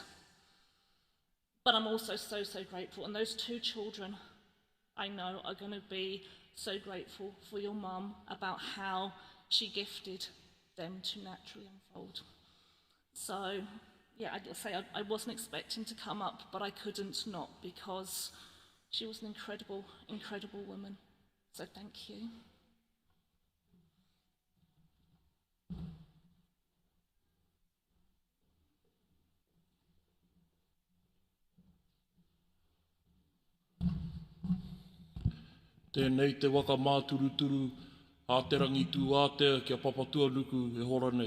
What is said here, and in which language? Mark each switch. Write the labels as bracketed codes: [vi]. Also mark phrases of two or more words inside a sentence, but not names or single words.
[en] But I'm also so grateful, and those 2 children I know are going to be so grateful for your mum about how she gifted them to naturally unfold. So, yeah, I'd say I wasn't expecting to come up, but I couldn't not, because she was an incredible woman. So thank you. [mi] Tēnei te waka māturuturu, a te rangitu ātea kia papatua nuku e hora nei.